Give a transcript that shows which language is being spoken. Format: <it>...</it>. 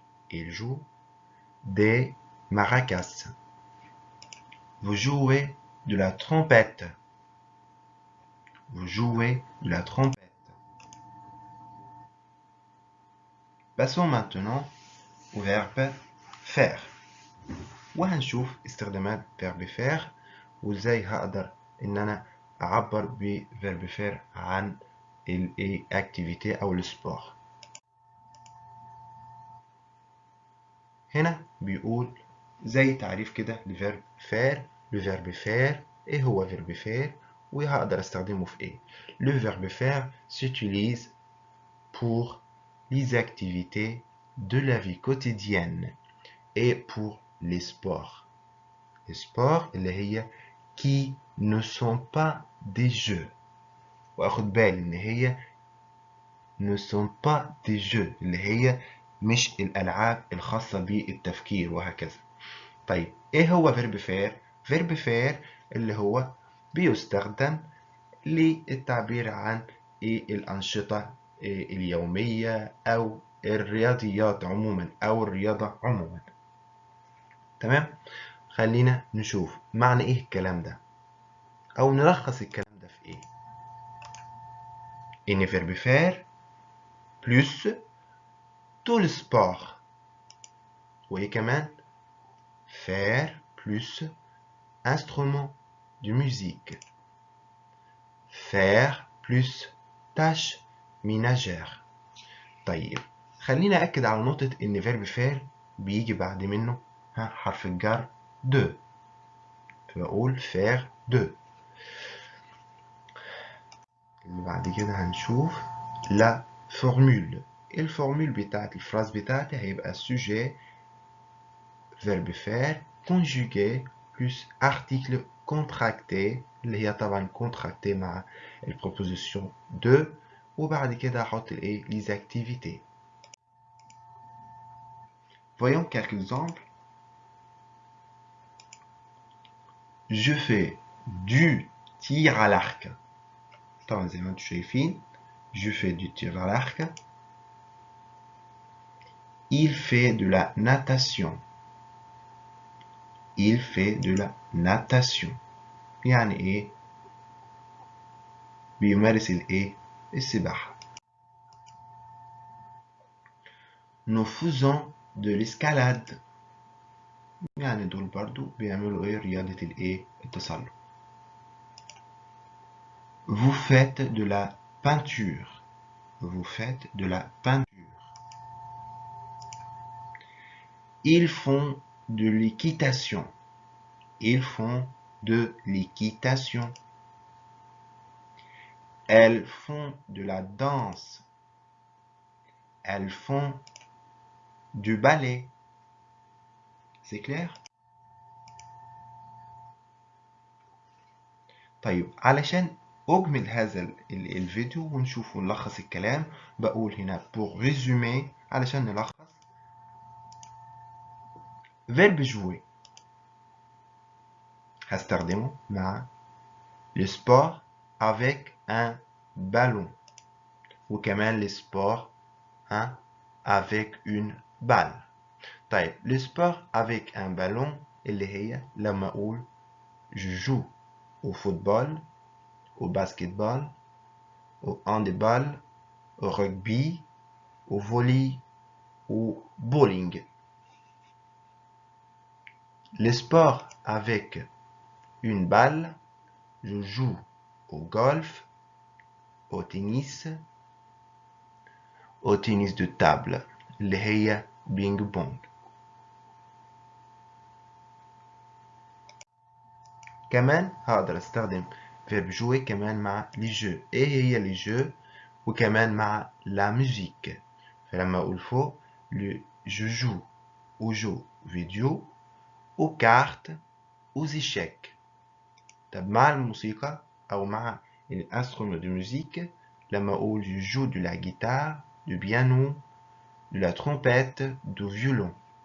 <fr>Il joue des maracas. Vous jouez de la trompette. Vous jouez de la trompette. Passons maintenant au verbe faire.</fr> <ar>وهنشوف استخدامات verbe faire وازاي هقدر ان انا اعبر ب verbe faire عن ال activité او السبور. هنا بيقول زي تعريف كده لفيرب faire. le verbe faire ايه هو verbe faire وهقدر استخدمه في ايه.</ar> <fr>le verbe faire s'utilise pour les activités de la vie quotidienne et pour les sports. Les sports</fr> <ar>اللي هي</ar> <fr>qui ne sont pas des jeux.</fr> <ar>واخد بالي ان هي</ar> <fr>ne sont pas des jeux</fr> <ar>اللي هي مش الالعاب الخاصة بالتفكير وهكذا. طيب ايه هو verb faire؟ verb faire اللي هو بيستخدم للتعبير عن الأنشطة اليومية أو الرياضيات عموما أو الرياضة عموما. تمام؟ خلينا نشوف معنى ايه الكلام ده أو نلخص الكلام ده في ايه.</ar> <fr>إن verb faire plus tout le sport.</fr> <ar>وايه كمان؟</ar> <fr>faire plus instrument de musique. faire plus tâches ménagères.</fr> <ar>طيب خلينا أكد على نقطة إن verb faire بيجي بعد منه حرف الجر de. فبقول</ar> <fr>faire de.</fr> <ar>اللي بعد كده هنشوف la formule. الفورمول بتاعت الفراز بتاعتي هيبقى sujet verbe faire conjugué plus article contracté اللي هي طبعا contracté مع البروبوزيشن de. وبعد كده هحط الايه les activités.</ar> <fr>Voyons quelques exemples. Je fais du tir à l'arc.</fr> <ar>طبعا زي ما انتم شايفين</ar> <fr>je fais du tir à l'arc. Il fait de la natation. Il fait de la natation.</fr> <ar>يعني ايه؟ بيمارس الايه؟ السباحة.</ar> <fr>Nous faisons de l'escalade.</fr> <ar>يعني دول برضو بيعملوا ايه؟ رياضة الايه؟ التسلق.</ar> <fr>Vous faites de la peinture. Vous faites de la peinture. Ils font de l'équitation. Ils font de l'équitation. Elles font de la danse. Elles font du ballet. C'est clair؟</fr> <ar>طيب علشان أجمل هذا الفيديو ونشوف ونلخص الكلام بقول هنا</ar> <fr>pour résumer</fr> <ar>علشان نلخص. verbe jouer هستخدمه مع</ar> <fr>le sport avec un ballon</fr> <ar>وكمان</ar> <fr>le sport avec une balle. طيب le sport avec un ballon</fr> <ar>اللي هي لما أقول</ar> <fr>je joue au football, au basketball, au handball, au rugby, au volley, au bowling. Le sport avec une balle, je joue au golf, au tennis de table</fr> <ar>اللي هي بينج بونج. كمان هقدر استخدم verbe jouer كمان مع les jeux. ايه هي les jeux؟ وكمان مع la musique. فلما اقول فوق</ar> <fr>je joue aux jeux vidéo, aux cartes, aux échecs.</fr> <ar>طب مع الموسيقى أو مع الانسترومنت دو ميوزيك لما أقول</ar> <fr>je joue de la guitare, du piano, de la trompette, du violon.</fr>